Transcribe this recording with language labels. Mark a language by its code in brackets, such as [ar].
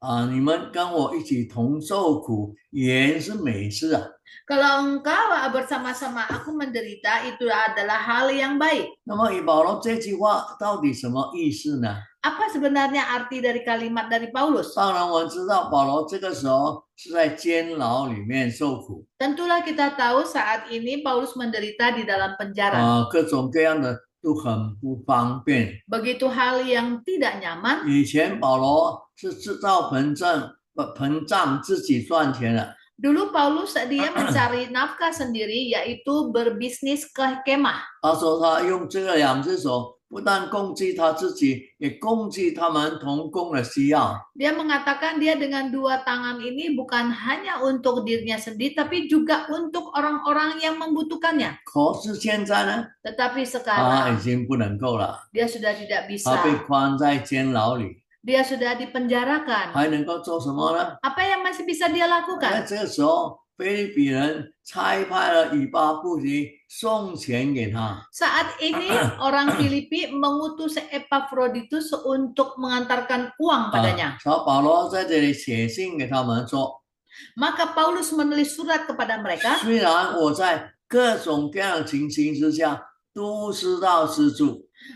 [zh] 你们跟我一起同受苦，原是美事啊。 [id] kalau engkau bersama-sama aku menderita, itu adalah hal yang baik. [zh] 那么以保罗这句话到底什么意思呢？ [id] Apa sebenarnya arti dari kalimat dari Paulus? [zh] 当然我们知道保罗这个时候是在监牢里面受苦， [id] Tentulah kita tahu saat ini Paulus menderita di dalam penjara. [zh] 各种各样的都很不方便。 [id] Begitu hal yang tidak nyaman. [zh] 以前保罗是制造膨胀自己赚钱的。 [id] Dulu Paulus dia mencari nafkah sendiri, yaitu berbisnis ke kemah. [zh] 他说他用这个两只手，不但供给他自己，也供给他们同工的需要。 [id] Dia mengatakan dia dengan dua tangan ini bukan hanya untuk dirinya sendiri, tapi juga untuk orang-orang yang membutuhkannya. [zh] 可是现在呢， [id] Tetapi [zh] 他 [id] sekarang [zh] 已经不能够了， [id] dia sudah tidak [zh] 他 [id] bisa. [zh] 被关在监牢里， [id] Dia sudah dipenjarakan. [zh] 还能够做什么呢？ [id] Apa yang masih bisa dia [zh] 在 [id] lakukan? [zh] 这个时候，腓立比人差派了以巴弗提送钱给他。 [id] Saat ini orang Filipi mengutus Epaphroditus untuk mengantarkan uang padanya. [zh] 所以保罗在这里写信给他们说， [id] Maka Paulus menulis surat kepada mereka. [zh] 虽然我在各种各样的情形之下都知道施助。